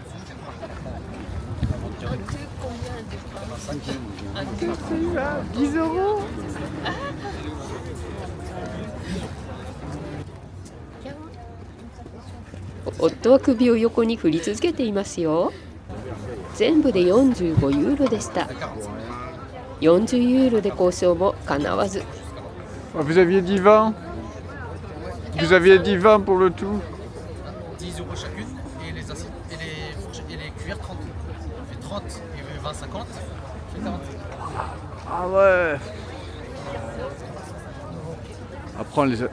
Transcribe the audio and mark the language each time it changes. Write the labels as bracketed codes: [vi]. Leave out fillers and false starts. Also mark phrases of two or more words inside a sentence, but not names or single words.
[ja] 夫は首を横に振り続けていますよ。全部で45ユーロでした。40ユーロで交渉もかなわず。 [fr] Vous aviez dit 20? Vous aviez dit 20 pour le tout? 10 euros chacune et les assiettes et les cuillères 30. Ça fait 30 et 20, 50. Ça fait 40. Ah ouais. Après on les a...